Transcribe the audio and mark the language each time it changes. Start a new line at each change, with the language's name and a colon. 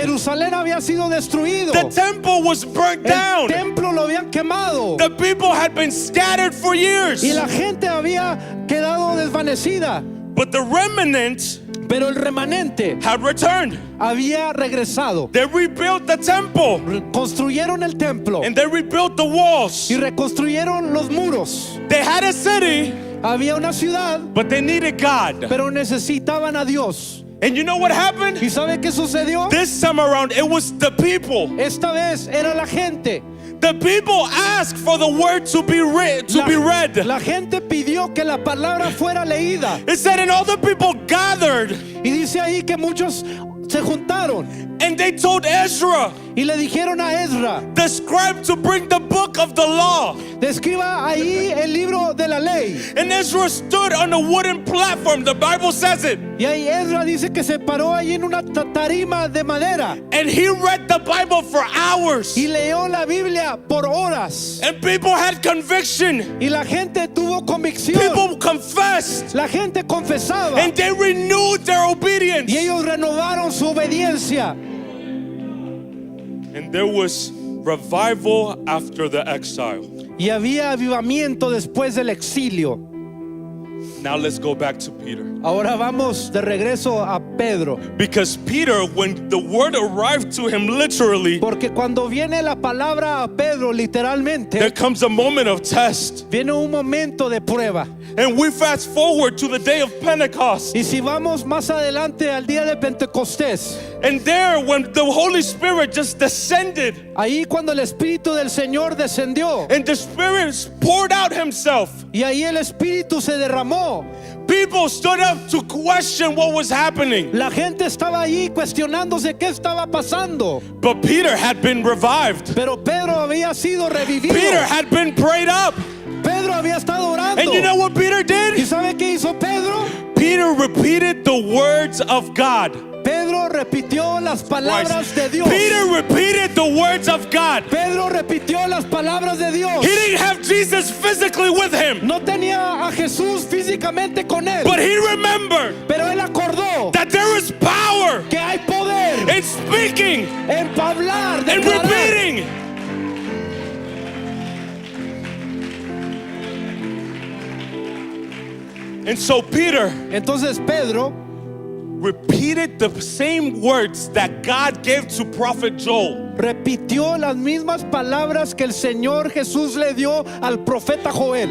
Spanish: Jerusalén había sido destruido.
English: The temple was burnt
Spanish: El
English: down.
Spanish: templo lo habían quemado.
English: The people had been scattered for years.
Spanish: Y la gente había quedado desvanecida.
English: But the remnant
Spanish: Pero el remanente
English: had returned.
Spanish: había regresado.
English: They rebuilt the temple
Spanish: Construyeron el templo
English: and they rebuilt the walls.
Spanish: y reconstruyeron los muros.
English: They had a city,
Spanish: Había una ciudad,
English: but they needed God.
Spanish: pero necesitaban a Dios.
English: And you know what happened?
Spanish: ¿Y sabe qué sucedió?
English: This time around, it was the people.
Spanish: Esta vez era la gente.
English: The people asked for the word to be read.
Spanish: La gente pidió que la palabra fuera leída.
English: It said, and all the people gathered,
Spanish: Y dice ahí que muchos se juntaron
English: and they told Ezra,
Spanish: y le dijeron a Ezra,
English: the scribe, to bring the book of the law.
Spanish: describa ahí el libro de la ley.
English: And Ezra stood on a wooden platform. The Bible says it.
Spanish: Y ahí Ezra dice que se paró ahí en una tarima de madera
English: And he read the Bible for hours.
Spanish: y leyó la Biblia por horas.
English: And people had conviction.
Spanish: Y la gente tuvo convicción.
English: People confessed.
Spanish: La gente confesaba
English: And they renewed their obedience.
Spanish: y ellos renovaron su obediencia.
English: And there was revival after the exile.
Spanish: Y había avivamiento después del exilio.
English: Now let's go back to Peter.
Spanish: Ahora vamos de regreso a Pedro.
English: Because Peter, when the word arrived to him literally,
Spanish: Porque cuando viene la palabra a Pedro,
English: there
Spanish: literalmente,
English: comes a moment of test.
Spanish: viene un momento de prueba.
English: And we fast forward to the day of Pentecost.
Spanish: Y si vamos más adelante al día de Pentecostés,
English: And there, when the Holy Spirit just descended,
Spanish: ahí cuando el Espíritu del Señor descendió
English: and the Spirit poured out himself,
Spanish: y ahí el Espíritu se derramó,
English: people stood up to question what was happening.
Spanish: la gente estaba ahí cuestionándose qué estaba pasando.
English: But Peter had been revived.
Spanish: Pero Pedro había sido revivido.
English: Peter had been prayed up.
Spanish: Pedro había estado orando.
English: And you know what Peter
Spanish: ¿Y
English: did?
Spanish: sabe qué hizo Pedro?
English: Peter repeated the words of God.
Spanish: Pedro repitió las palabras de Dios.
English: Peter repeated the words of God.
Spanish: Pedro repitió las palabras de Dios.
English: He didn't have Jesus physically with him,
Spanish: No tenía a Jesús físicamente con él,
English: but he remembered
Spanish: pero él acordó
English: that there is power
Spanish: que hay poder
English: in speaking
Spanish: en hablar,
English: and
Spanish: declarar.
English: repeating. And so Peter
Spanish: Entonces Pedro
English: repeated the same words that God gave to prophet Joel.
Spanish: repitió las mismas palabras que el Señor Jesús le dio al profeta Joel.